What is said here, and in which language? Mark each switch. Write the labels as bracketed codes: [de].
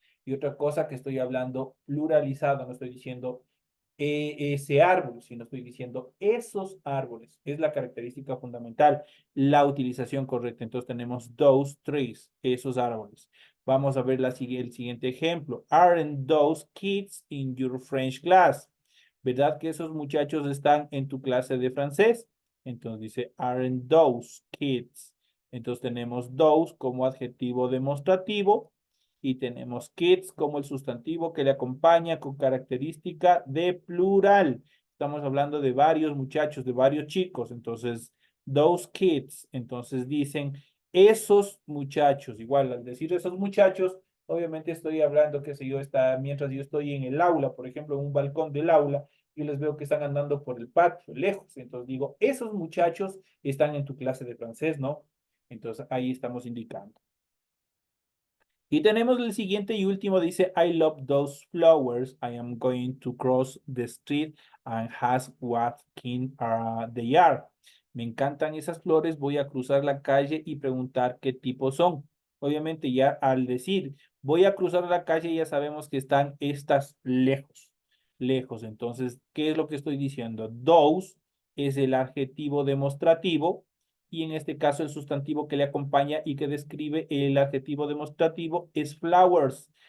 [es] Y otra cosa que estoy hablando pluralizado, no estoy diciendo ese árbol, sino estoy diciendo esos árboles. Es la característica fundamental, la utilización correcta. Entonces tenemos [en] those trees, [es] esos árboles. Vamos a ver el siguiente ejemplo. [en] Aren't those kids in your French class? [es] ¿Verdad que esos muchachos están en tu clase de francés? Entonces dice, [en] aren't those kids? [es] Entonces tenemos those como adjetivo demostrativo y tenemos kids como el sustantivo que le acompaña con característica de plural. Estamos hablando de varios muchachos, de varios chicos. Entonces, [en] those kids. [es] Entonces dicen esos muchachos. Igual, al decir esos muchachos, obviamente estoy hablando, qué sé yo, mientras yo estoy en el aula, por ejemplo, en un balcón del aula, y les veo que están andando por el patio, lejos. Entonces digo, esos muchachos están en tu clase de francés, ¿no? Entonces ahí estamos indicando. Y tenemos el siguiente y último, dice, [en] I love those flowers. I am going to cross the street and ask what kind they are. [es] Me encantan esas flores, voy a cruzar la calle y preguntar qué tipo son. Obviamente ya al decir, voy a cruzar la calle, ya sabemos que están estas lejos, lejos. Entonces, ¿qué es lo que estoy diciendo? Those es el adjetivo demostrativo y en este caso el sustantivo que le acompaña y que describe el adjetivo demostrativo es flowers.